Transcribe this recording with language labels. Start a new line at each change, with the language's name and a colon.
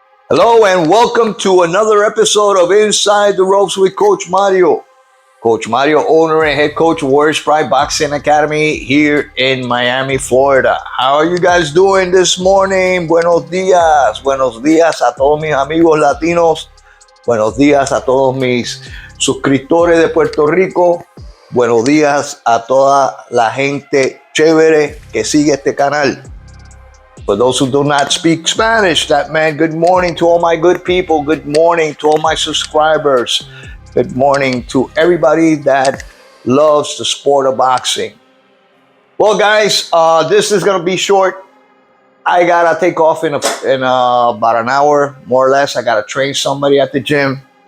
English: Hello and welcome to another episode of Inside the Ropes with Coach Mario. Coach Mario, owner and head coach of Warriors Pride Boxing Academy here in Miami, Florida. How are you guys doing this morning?
Spanish: Buenos días. Buenos días a todos mis amigos latinos. Buenos días a todos mis suscriptores de Puerto Rico. Buenos días a toda la gente chévere que sigue este canal.
English: For those who do not speak Spanish, that meant good morning to all my good people. Good morning to all my subscribers. Good morning to everybody that loves the sport of boxing. Well, guys, this is going to be short. I got to take off in about an hour, more or less. I got to train somebody at the gym.